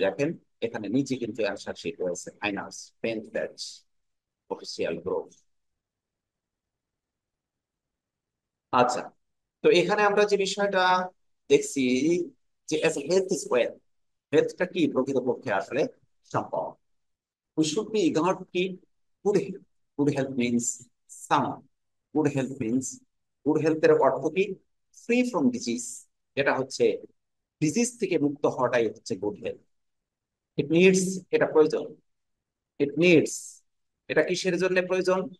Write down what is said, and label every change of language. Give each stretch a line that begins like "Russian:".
Bangla: দেখেন এখানে নিচে কিন্তু অ্যান্সার শিট রয়েছে, finance, 10th batch, official group. আচ্ছা, তো এখানে আমরা যে বিষয়টা দেখছি যে
English: health is wealth,
Bangla: হেলথটা কি প্রকৃতপক্ষে আসলে সম্পদ।
English: We should be eager to keep good health. Good health means sound. Good health means, good health
Bangla: এর অর্থ কি,
English: Free from disease.
Bangla: এটা হচ্ছে ডিজিজ থেকে মুক্ত হওয়াটাই হচ্ছে গুড হেলথ।
English: it needs,
Bangla: এটা প্রয়োজন। ইট নিডস, এটা কিসের জন্য প্রয়োজন?